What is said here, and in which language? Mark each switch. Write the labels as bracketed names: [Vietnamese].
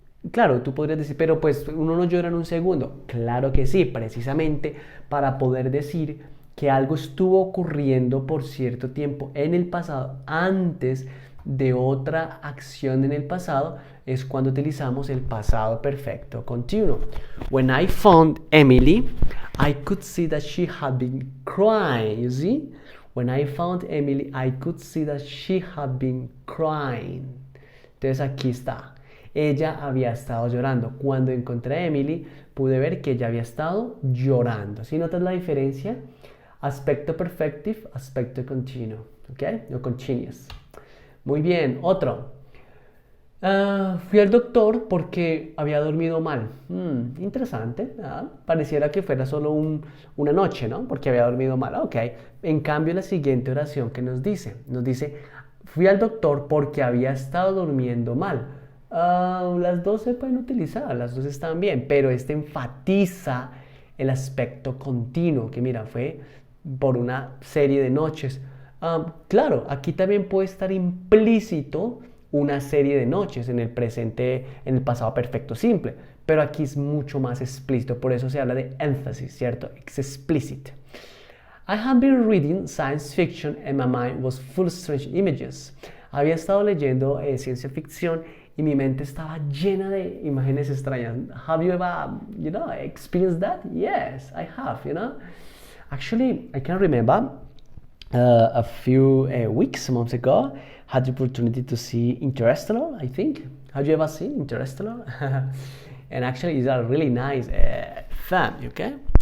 [Spanish] Claro, tú podrías decir, pero pues uno no llora en un segundo. Claro que sí, precisamente para poder decir que algo estuvo ocurriendo por cierto tiempo en el pasado antes de otra acción en el pasado es cuando utilizamos el pasado perfecto continuo. [English] When I found Emily, I could see that she had been crying, you see? When I found Emily, I could see that she had been crying. [Spanish] Entonces aquí está. Ella había estado llorando. Cuando encontré a Emily, pude ver que ella había estado llorando. ¿Sí notas la diferencia? Aspecto perfective, aspecto continuo. ¿Ok? O continuous. Muy bien, otro. Fui al doctor porque había dormido mal. Interesante. Pareciera que fuera solo una noche, ¿no? Porque había dormido mal. Ok. En cambio, la siguiente oración que nos dice, fui al doctor porque había estado durmiendo mal. Las dos se pueden utilizar, las dos están bien, pero este enfatiza el aspecto continuo, que mira, fue por una serie de noches. Claro, aquí también puede estar implícito una serie de noches en el presente, en el pasado perfecto simple, pero aquí es mucho más explícito, por eso se habla de énfasis, ¿cierto? Es explicit. [English] I have been reading science fiction and my mind was full of strange images. [Spanish] Había estado leyendo ciencia ficción y mi mente estaba llena de imágenes extrañas. [English] Have you ever, experienced that? Yes, I have, Actually, I can remember a few weeks, months ago, had the opportunity to see Interstellar, I think. Have you ever seen Interstellar? And actually, it's a really nice film, okay?